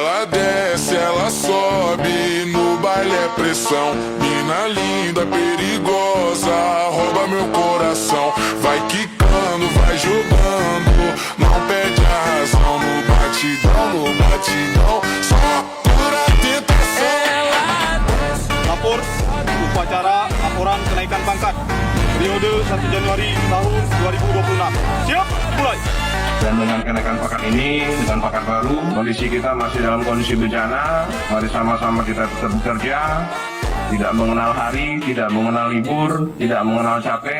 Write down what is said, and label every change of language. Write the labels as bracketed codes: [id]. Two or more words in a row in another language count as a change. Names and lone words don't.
[pt] desce, ela sobe, no baile é pressão. Mina linda, perigosa, rouba meu coração. Vai quicando, vai jogando, não perde a razão. No batidão, só pura tentação. [id] Lapor upacara laporan kenaikan pangkat periode 1 Januari tahun 2026. Siap, mulai. Dan dengan kenaikan pangkat ini, dengan pangkat baru, kondisi kita masih dalam kondisi bencana. Mari sama-sama kita tetap bekerja, tidak mengenal hari, tidak mengenal libur, tidak mengenal capek.